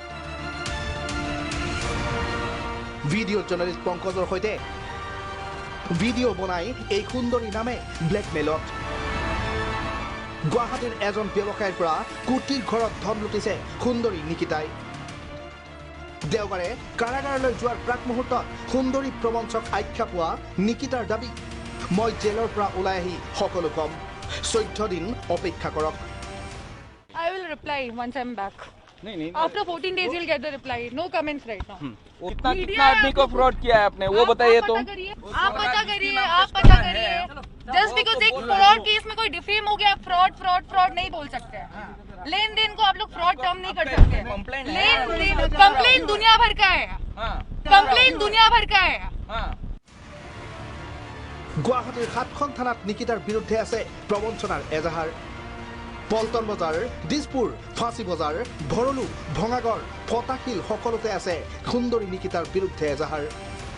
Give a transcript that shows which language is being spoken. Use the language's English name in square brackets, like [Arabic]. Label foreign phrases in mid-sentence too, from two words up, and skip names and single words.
[Assamese] ভিডিঅ' জাৰ্নেলিষ্ট পংকজৰ সৈতে ভিডিঅ' বনাই এই সুন্দৰী নামে ব্লেকমেইলত গুৱাহাটীৰ এজন ব্যৱসায়ীৰ পৰা কোটিৰ ঘৰত ধন লুটিছে সুন্দৰী নিকিতাই দেওবাৰে কাৰাগাৰলৈ যোৱাৰ প্ৰাক মুহূৰ্তত সুন্দৰী প্ৰবঞ্চক আখ্যা পোৱা নিকিতাৰ দাবী মই জেলৰ পৰা ওলাই আহি সকলো কম 14 দিন অপেক্ষা কৰক [English] I will reply once I'm back. नहीं after 14 days you'll get the reply. No comments right now. [Hindi] कितना आदमी को फ्रॉड किया है आपने वो बताइए तो आप पता करिए [English] just because [Hindi] एक [English] fraud case [Hindi] में कोई डिफेम हो गया फ्रॉड नहीं बोल सकते लेन देन को आप लोग [English] fraud term [Hindi] नहीं कर सकते कंप्लेन दुनिया भर का है [Assamese] গুৱাহাটীৰ 7খন থানাত নিকিতাৰ বিৰুদ্ধে আছে প্ৰবঞ্চনাৰ এজাহাৰ পল্টন বজাৰ দিছপুৰ ফাঁচী বজাৰ ভৰলু ভঙাগড় ফটাশিল সকলোতে আছে সুন্দৰী নিকিতাৰ বিৰুদ্ধে এজাহাৰ